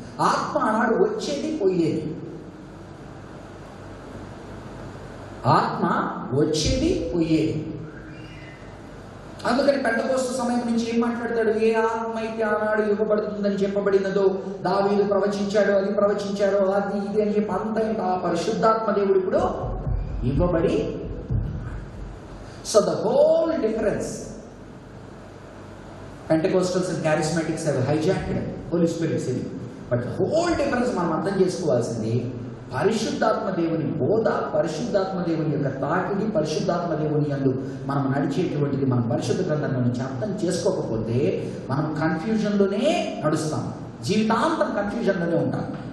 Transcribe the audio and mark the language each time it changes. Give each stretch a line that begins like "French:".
Telugu: ఆత్మ ఆనాడు వచ్చేది పోయేది, ఆత్మ వచ్చేది పోయేది. అందుకని పెంటకోస్తు సమయం నుంచి ఏం మాట్లాడతాడు? ఏ ఆత్మ అయితే ఆనాడు ఇవ్వబడుతుందని చెప్పబడినదో, దావీదు ప్రవచించాడు, అది ప్రవచించాడో, అది ఇది అని చెప్పి అంత ఆ పరిశుద్ధాత్మ దేవుడు ఇప్పుడు ఇవ్వబడి.
English: So the whole difference, Pentecostals and charismatics have hijacked Holy Spirit city. But the whole difference
Telugu: మనం అర్థం చేసుకోవాల్సింది, పరిశుద్ధాత్మ దేవుని బోధ, పరిశుద్ధాత్మ దేవుని యొక్క తాకిడి, పరిశుద్ధాత్మ దేవుని యందు మనం నడిచేటువంటిది మనం పరిశుద్ధ గ్రంథంలో నుంచి అర్థం చేసుకోకపోతే మనం కన్ఫ్యూజన్లోనే నడుస్తాం, జీవితాంతం కన్ఫ్యూజన్లోనే ఉంటాం.